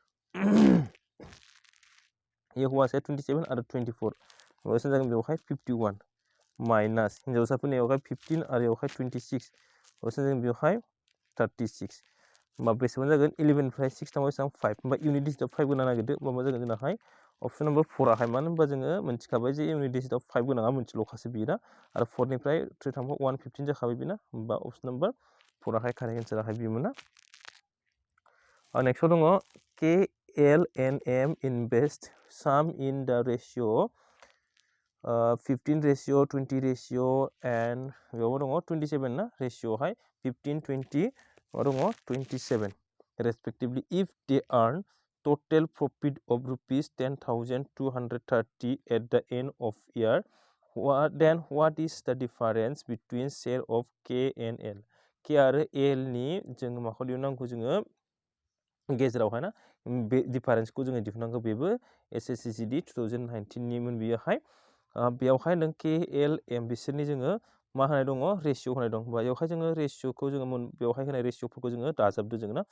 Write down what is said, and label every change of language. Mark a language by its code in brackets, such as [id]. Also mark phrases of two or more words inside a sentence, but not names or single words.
[brx] ये हौवासाया 27 आरो 24 बेसेबां जागोन बेवहाय 51 माइनास हिन्जावसाफोरनि बेवहाय 15 आरो बेवहाय 26 बेसेबां जागोन बेवहाय 36 होमबा बेसेबां जागोन 11 निफ्राय 6 थांबा बेसेबां 5 होमबा [en] unit digitआव [brx] 5 गोनां नागिरदो होमबा मा जागोन जोंनाहाय [en] option number 4 [brx] आवहाय मानो होनबा जोङो मोनथिखाबाय जे [en] unit digitआव [brx] 5 गोनाङा मोनसेल'खासो बियो ना आरो 4 निफ्राय 3 थांबा 115 जाखाबाय बिना होमबा [en] option number 4 [brx] आवहाय [en] correct answerआहाय [brx] बिमोन ना नेक्स्टआव दङ [en] KLNM invest sum in the ratio 15 ratio 20 ratio and [brx] बेयावबो दङ 27 ना रेशियोआवहाय 15 20 मा दङ 27 [en] respectively if they earn total profit of rupees 10,230 at the end of year then what is the difference between share of K and L [brx] K आरो L नि जोङो माखौ दिहुननांगौ जोङो गेजेरावहाय ना बे डिफारेन्सखौ जोङो दिहुननांगौ बेबो SSC GD 2019 निमोन बियोहाय बेयावहाय नों के एल एम बिसोरनि जोङो मा होनाय दङ रेशिअ होनाय दं। बेयावहाय जोङो रेशिअखौ जोङो बेवहाय होनाय रेशिअफोरखौ जोङो दाजाबदो जोङो ना।